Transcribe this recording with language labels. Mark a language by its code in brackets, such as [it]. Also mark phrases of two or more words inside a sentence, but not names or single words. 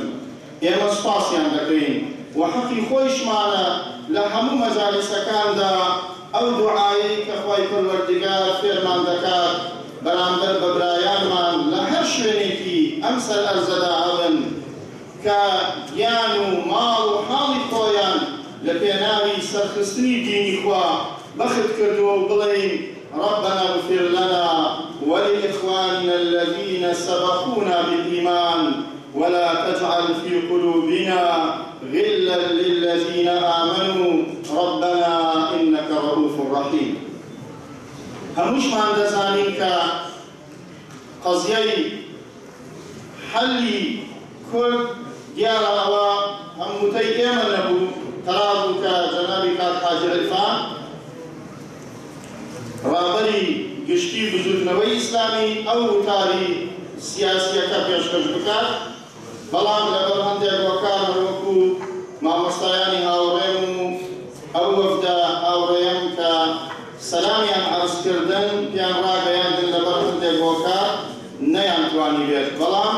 [ckb] ئێمە سوپاسیان دەکەین و حەقی خۆیشمانە لە هەموو مەجالیسەکاندا ئەو دوعایی کە خۆی پەروەردگار فێرمان دەکات بەرامبەر بە برایانمان لە هەر شوێنێکی ئەم سەر ئەرزەدا هەبن کە گیان و ماڵ و حاڵی خۆیان لە پێناوی سەرخستنی دینی خوا بەخت کردووە و بڵێین [ar] ربنا اغفر لنا ولإخواننا الذين سبقونا بالإيمان ولا تجعل في قلوبنا غلا للذين آمنوا ربنا إنك رؤوف رحيم. [ckb] هەمووشمان دەزانین کە قەزیەی حەلی کورد دیارە ئەوە هەمووتەی ئێمە نەبوو، قەرار بوو کە جەنابی کاک حاجی عرفان ڕابەری گشتی بزوتنەوەی ئیسلامی ئەو وتاری سیاسیەکە پێشکەش بکات، بەڵام لەبەر هەندێک وەکار وەکو مامۆستایانی هاوڕێم و ئەو وەفدە هاوڕێیەم کە سەلامیان عەرزکردن پێیان ڕاگەیاندن لەبەر هەندێک وەکار نەیانتوانی بێت.